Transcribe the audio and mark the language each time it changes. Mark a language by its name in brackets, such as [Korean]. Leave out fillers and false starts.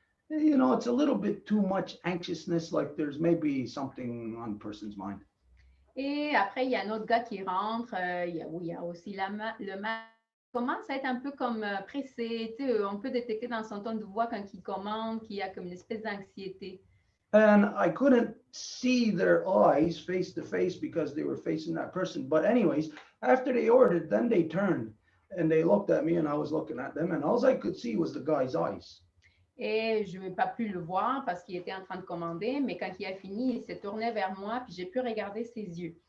[English] It's a little bit too much anxiousness, like there's maybe something on the person's mind. [French] Et après, il y a un autre gars qui rentre, il y a aussi le masque. Commence à être un peu comme pressé. On peut détecter dans son ton de voix quand il commande qu'il y a comme une espèce d'anxiété. [English] And I couldn't see their eyes face to face because they were facing that person. But anyways, after they ordered, then they turned and they looked at me and I was looking at them, and all I could see was the guy's eyes. [French] Et je n'ai pas pu le voir parce qu'il était en train de commander, mais quand il a fini, il s'est tourné vers moi puis j'ai pu regarder ses yeux.